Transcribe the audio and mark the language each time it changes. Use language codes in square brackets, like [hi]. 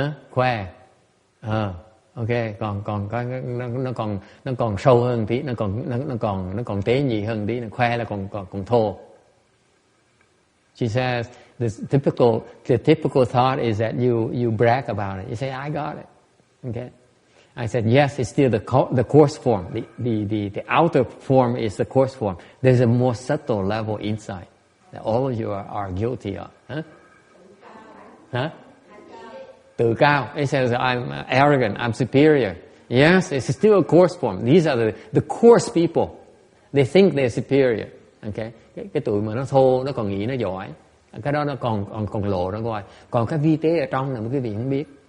[vi] Khoe. Ok, nó còn sâu hơn tí, nó còn tế nhị hơn tí, khoe là còn thô. [en] She says the typical thought is that you brag about it. You say I got it. Okay. I said yes, it's still the coarse form. The outer form is the coarse form. There's a more subtle level inside that all of you are guilty of. Huh? [vi] Tự cao. [en] It says I'm arrogant, I'm superior. Yes, it's still a coarse form. These are the coarse people. They think they're superior. Okay? [vi] Cái tụi mà nó thô, nó còn nghĩ nó giỏi. Cái đó nó còn lộ ra ngoài. Còn cái vi tế ở trong này mà quý vị không biết.